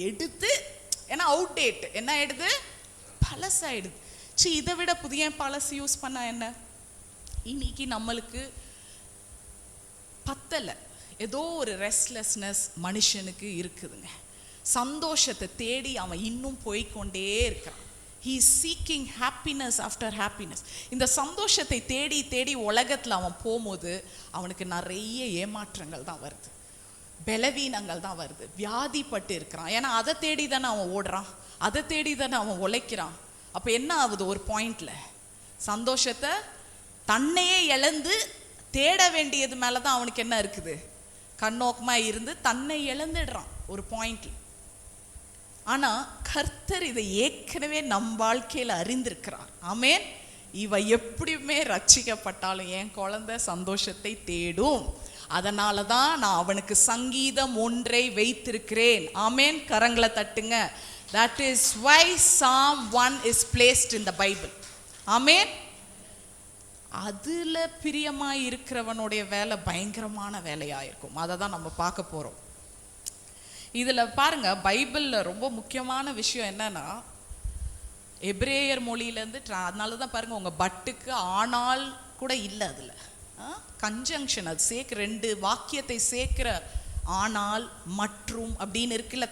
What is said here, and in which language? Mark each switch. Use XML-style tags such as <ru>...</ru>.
<ta>எடுத்து ஏன்னா அவுட்டேட் என்ன ஆகிடுது, பழசாயிடுது. இதை விட புதிய பழசு யூஸ் பண்ணால் என்ன? இன்னைக்கு நம்மளுக்கு பத்தலை, ஏதோ ஒரு ரெஸ்ட்லெஸ்னஸ் மனுஷனுக்கு இருக்குதுங்க. சந்தோஷத்தை தேடி அவன் இன்னும் போய்கொண்டே இருக்கான்.</ta> <en>He is seeking happiness after happiness.</en> <ta>இந்த சந்தோஷத்தை தேடி தேடி உலகத்தில் அவன் போகும்போது அவனுக்கு நிறைய ஏமாற்றங்கள் தான் வருது. பலவீனங்கள் தான் வருது, வியாதிப்பட்டு இருக்கிறான். ஏன்னா அதை தேடி தானே அவன் ஓடுறான், அதை தேடி தானே அவன் உழைக்கிறான். அப்போ என்ன ஆகுது, ஒரு பாயிண்ட்ல சந்தோஷத்தை தன்னையே இழந்து தேட வேண்டியது மேலே தான் அவனுக்கு என்ன இருக்குது, கண்ணோக்கமாக இருந்து தன்னை இழந்துடுறான் ஒரு பாயிண்ட்ல. ஆனால் கர்த்தர் இதை ஏற்கனவே நம் வாழ்க்கையில் அறிந்திருக்கிறார். ஆமேன். இவ எப்படியுமே ரட்சிக்கப்பட்டாலும் என் குழந்தை சந்தோஷத்தை தேடும், அதனால தான் நான் அவனுக்கு சங்கீதம் 1 வைத்திருக்கிறேன். ஆமேன். கரங்களை தட்டுங்க.</ta> <en>That is why Psalm 1 is placed in the Bible.</en> <ta>ஆமேன். அதுல பிரியமாய் இருக்கிறவனுடைய வேலை பயங்கரமான வேலையாயிருக்கும். அதை தான் நம்ம பார்க்க போறோம். இதுல பாருங்க, பைபிள்ல ரொம்ப முக்கியமான விஷயம் என்னன்னா, எபிரேயர் மொழியிலேருந்து அதனால தான் பாருங்க உங்க பட்டுக்கு ஆனால் கூட இல்லை, அதுல கன்ஜங்ஷன், அது சேர்க்கிற 2 வாக்கியத்தை சேர்க்கிற ஆனால் மற்றும் அப்படின்னு இருக்குல்ல.</ta>